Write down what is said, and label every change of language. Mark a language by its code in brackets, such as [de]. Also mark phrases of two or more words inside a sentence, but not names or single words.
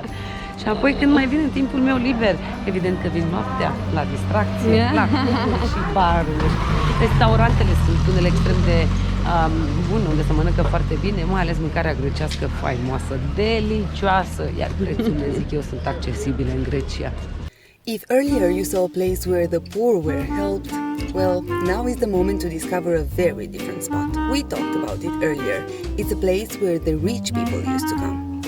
[ro] Și apoi când mai vin în timpul meu liber, evident că vin noaptea la distracție, la cluburi și baruri. Restaurantele sunt unele extrem de bune, unde se mănâncă foarte bine, mai ales mâncarea grecească faimoasă, delicioasă, iar prețurile, zic eu, sunt accesibile în Grecia. [en] If earlier you saw a place where the poor were helped, well, now is the moment to discover a very different spot. We talked about it earlier. It's a place where the rich people used to come.